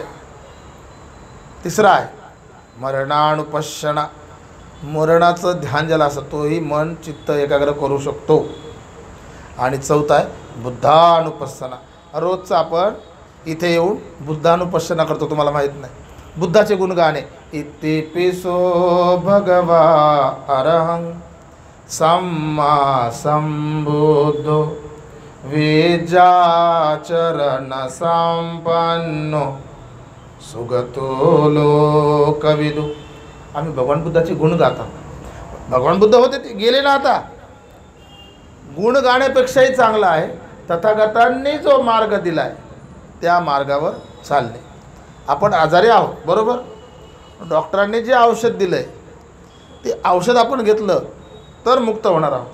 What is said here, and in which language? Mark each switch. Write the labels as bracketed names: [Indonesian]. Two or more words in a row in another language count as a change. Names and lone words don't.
[Marathi] तिसरं आहे मरणानुपश्यना, मरणाचं ध्यान ज्याला असतं तोही मन चित्त एकाग्र करू शकतो. आणि चौथा आहे बुद्धानुपश्यना. रोजचं आपण इथे येऊन बुद्धानुपश्यना करतो, तुम्हाला माहीत नाही. बुद्धाचे गुण गाणे. [Pali] इतिपिसो भगवा अरहं सम्मा संबुद्धो वेजाचरण संपन्नो सुगतो लोकविदु. [Marathi] आम्ही भगवान बुद्धाचे गुण गात आहोत. भगवान बुद्ध होते ते गेले ना. आता गुण गाण्यापेक्षाही चांगला आहे तथागतांनी जो मार्ग दिला आहे त्या मार्गावर चालणे. आपण आजारी आहोत बरोबर, डॉक्टरांनी जे औषध दिलं आहे ते औषध आपण घेतलं तर मुक्त होणार आहोत.